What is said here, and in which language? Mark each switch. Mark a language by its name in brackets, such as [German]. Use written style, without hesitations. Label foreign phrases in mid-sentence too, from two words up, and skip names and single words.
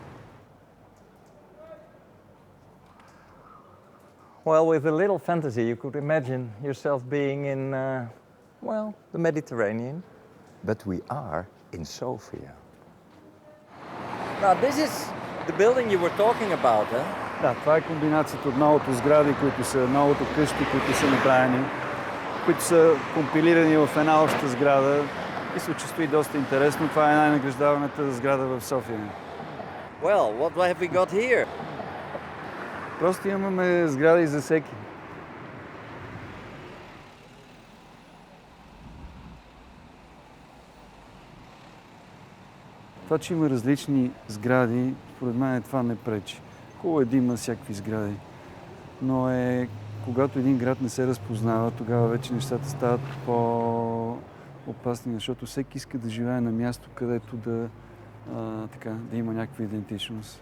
[English] Well, with a little fantasy, you could imagine yourself being in, well, the Mediterranean. But we are in Sofia. Now, this is the building you were talking about, eh? [Bulgarian] Да, това е комбинацията от многото сгради, които са многото къщи, които са направени, които са компилирани в една обща сграда. И се чувства и доста интересно. Това е най-награждаваната сграда в София. [English] Well, what have we got here? [Bulgarian] Просто имаме сгради за всеки. Това, че има различни сгради, според мен това не пречи. Хубаво е да има всякакви сгради. Но когато един град не се разпознава, тогава вече нещата стават по-опасни, защото всеки иска да живее на място, където да има някаква идентичност.